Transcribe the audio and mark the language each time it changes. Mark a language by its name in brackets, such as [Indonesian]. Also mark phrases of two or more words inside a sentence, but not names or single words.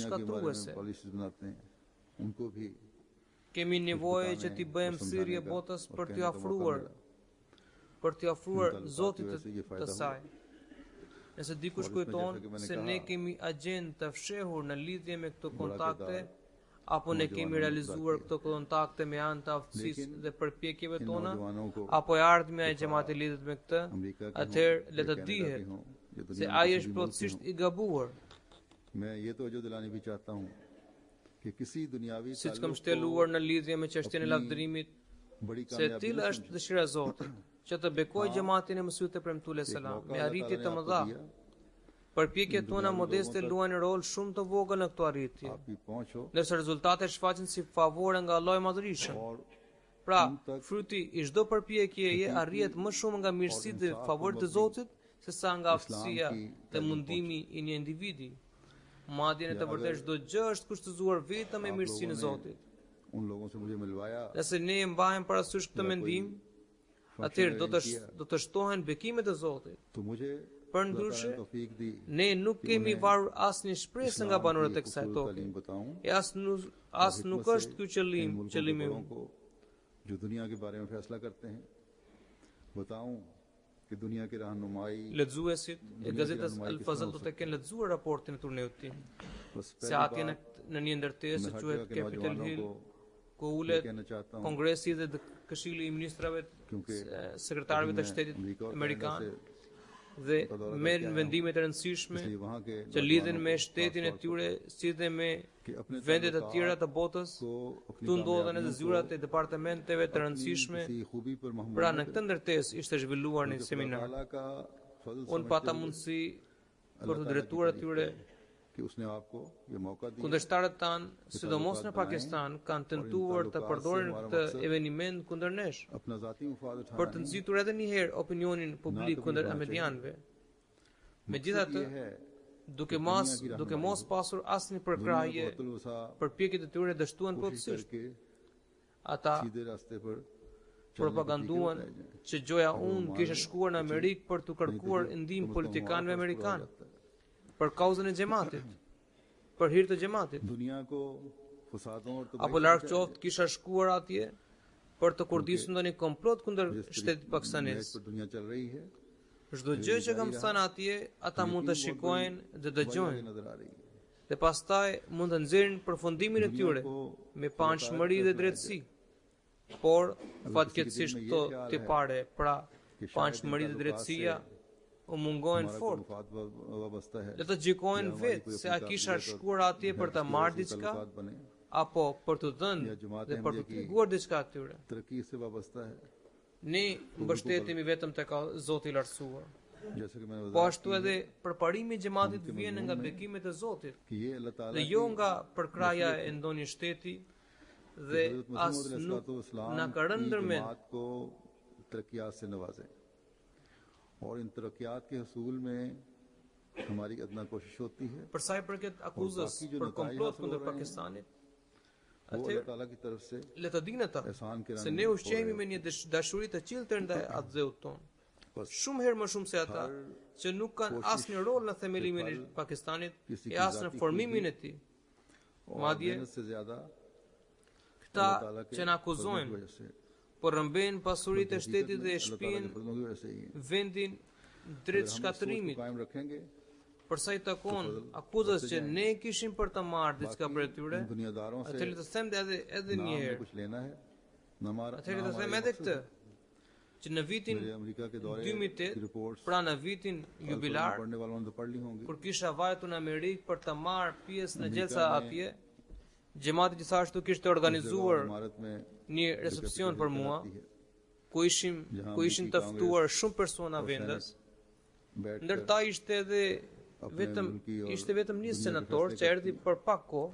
[Urdu] دنیا کے بارے [Albanian] shkatruese. [Urdu] میں پالیسیز بناتے ہیں ان کو بھی [Albanian] Kemi nevojë që t'i bëjmë thirrje botës për t'i ofruar Zotit të saj. Nëse dikush kujton se ne kemi agjendë të fshehur në lidhje me këto kontakte, apo ne kemi realizuar këto kontakte me anë të aftësisë dhe përpjekjeve tona, apo e ardhmja e xhamatit lidhet me këtë, atëherë le të dihet se ai është plotësisht i gabuar. [Urdu] میں یہ توجہ دلانی بھی چاہتا ہوں کہ کسی دنیاوی [Albanian] Siç kam shteluar në lidhje me çështjen e lavdërimit, [Urdu] बड़ी [Albanian] se e tillë është dëshira e Zotit, që të bekojë xhamatin e Mesihut e Premtuar selam me arritje të mëdha. Përpjekjet tona modeste luajnë rol shumë të vogël në këto arritje, [Urdu] آپ کی پہنچ ہو [Albanian] ndërsa rezultatet shfaqen si favore nga Allahu i Madhërisht. [Urdu] और [Albanian] Pra, fryti i çdo përpjekjeje arrihet më shumë nga mirësitë dhe favorit të Zotit sesa nga aftësia dhe mundimi i një individi. Madje në të vërtetë çdo gjë është kushtëzuar vetëm me mirësinë e Zotit. [Urdu] ان لوگوں سے مجھے ملوایا [Albanian] Nëse ne e mbajmë parasysh këtë mendim, atëherë do të shtohen bekimet e Zotit. [Urdu] تو مجھے [Albanian] Përndryshe, [Urdu] توفیق دی [Albanian] ne nuk kemi varur asnjë shpresë nga banorët e kësaj toke. [Urdu] تعلیم بتاؤں [Albanian] E as nuk është ky qëllimi im. [Urdu] کو جو دنیا کے بارے میں فیصلہ کرتے ہیں بتاؤں کہ دنیا کے رہنمائی [Albanian] Lexuesit e gazetës Al Fazl do të kenë lexuar raportin e turneut tim. [Urdu] बस [Albanian] Se atje në një ndërtesë që quhet Capitol Hill, ku ulet [Urdu] کہنا چاہتا ہوں [Albanian] Kongresi dhe Këshilli i Ministrave, sekretarëve të shtetit amerikan, dhe merrin vendime të rëndësishme [Urdu] اس لیے وہاں کے [Albanian] që lidhen me shtetin e tyre si dhe me vendet e tjera të botës. [Urdu] کو اپنی [Albanian] Tu ndodhen edhe zyrat e departamenteve të rëndësishme. [Urdu] کسی خوبی پر محمود [Albanian] Pra në këtë ndërtesë ishte zhvilluar një seminar. [Urdu] تعالیٰ کا فضل [Albanian] Unë pata mundësi për të drejtuar atyre. [Urdu] کہ اس نے آپ کو یہ موقع دیا [Albanian] Kundërshtarët tanë, sidomos në Pakistan, kanë tentuar të përdorin këtë eveniment kundër nesh, [Urdu] اپنا ذاتی مفاد [Albanian] për [Urdu] उठाना [Albanian] të nxitur edhe një herë opinionin publik kundër ahmedianëve. Megjithatë, duke mos pasur asnjë përkrahje, përpjekjet e tyre dështuan plotësisht. Ata [Urdu] سیدھے راستے پر [Albanian] propaganduan që Gjoja unë kishe shkuar në Amerikë për të kërkuar ndihmë politikanëve amerikanë për kauzën e xhamatit, për hir të xhamatit. [Urdu] دنیا کو فسادوں اور [Albanian] Apo larg qoftë kisha shkuar atje për të kurdisur ndonjë komplot kundër shtetit pakistanes. [Urdu] پر دنیا چل رہی ہے [Albanian] Çdo gjë që kam thënë atje, ata mund të shikojnë dhe dëgjojnë, [Urdu] نظر آ رہی ہے [Albanian] dhe pastaj mund të nxjerrin përfundimin e tyre me panshmëri dhe drejtësi. Por fatkeqësisht këto tipare, pra panshmëri dhe drejtësia, u mungojnë [Urdu] ہمارا کوئی [Albanian] fort. [Urdu] مفاد وابستہ ہے [Albanian] Le të gjikojnë [Urdu] یا ہماری [Albanian] vetë [Urdu] कोई [Albanian] se [Urdu] अपनी [Albanian] a kisha [Urdu] काबिलियत [Albanian] shkuar atje për të [Urdu] की [Albanian] marrë [Urdu] وجہ سے [Albanian] diçka [Urdu] تعلقات بنے [Albanian] apo për të dhënë [Urdu] یا جماعت [Albanian] dhe për të [Urdu] احمدیہ کی [Albanian] treguar diçka atyre. [Urdu] ترقی سے وابستہ ہے [Albanian] Ne mbështetemi vetëm tek Zoti i lartësuar. [Urdu] جیسے کہ میں نے [Albanian] Po [Urdu] वजाहत [Albanian] ashtu edhe përparimi i xhamatit vjen nga bekimet e Zotit [Urdu] کہ یہ اللہ تعالیٰ [Albanian] dhe jo nga përkraja e ndonjë shteti dhe as nuk na ka rënë ndërmend [Urdu] جماعت کو ترقیات سے نوازے اور ان ترقیات کے حصول میں ہماری ادنیٰ کوشش ہوتی ہے [Albanian] për sa i përket akuzës për komplot kundër Pakistanit. [Urdu] وہ اللہ تعالیٰ کی طرف سے [Albanian] Le të dinë ata [Urdu] احسان کے [Albanian] se ne ushqehemi me një dashuri të qiltër ndaj atë zeut ton. Shumë herë më shumë se ata që nuk kanë asnjë rol në themelimin e Pakistanit e as në formimin e tij. Madje [Urdu] محنت سے زیادہ [Albanian] këta që na akuzojnë por rëmbejnë pasuritë e shtetit dhe e shpihen vendin drejt shkatërimit. [Urdu] قائم رکھیں گے [Albanian] Për sa i takon akuzës që ne kishim për të marrë diçka për tyre, [Urdu] दुनियादारों से [Albanian] atëherë të them edhe një [Urdu] नाम [Albanian] herë. [Urdu] کچھ لینا ہے نہ ہمارا [Albanian] Atëherë të them edhe këtë, që në vitin [Urdu] میرے امریکہ کے دورے [Albanian] 2008, [Urdu] کی رپورٹس [Albanian] pra në vitin jubilar, [Urdu] پڑھنے والوں نے تو پڑھ لی ہوں گی [Albanian] kur kisha vajtur në Amerikë për të marrë pjesë në gjelsa atje, xhamati gjithashtu kishte organizuar [Urdu] عمارت میں [Albanian] një recepcion për mua, ku ishin të ftuar shumë persona vendas, [Urdu] बैठ [Albanian] ndërta ishte vetëm një senator që erdhi për pak kohë.